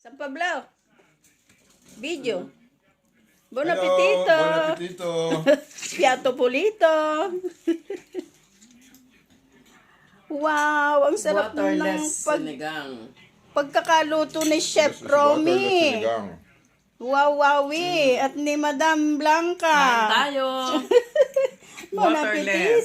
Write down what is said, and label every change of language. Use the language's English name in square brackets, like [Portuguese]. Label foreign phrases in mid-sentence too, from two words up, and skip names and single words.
[Italian] San Pablo. Video. Buon [English] Hello, [Italian] appetito. buon appetito. Piatto pulito. [Filipino] Wow, ang sarap ng [English] Waterless sinigang. [Filipino] pagkakaluto ni Chef [English] This is waterless [Filipino] Romy. [English] sinigang. [Filipino] Wow, wowie. At ni Madam Kain Blanca. tayo. [Italian] Bon [English] Waterless.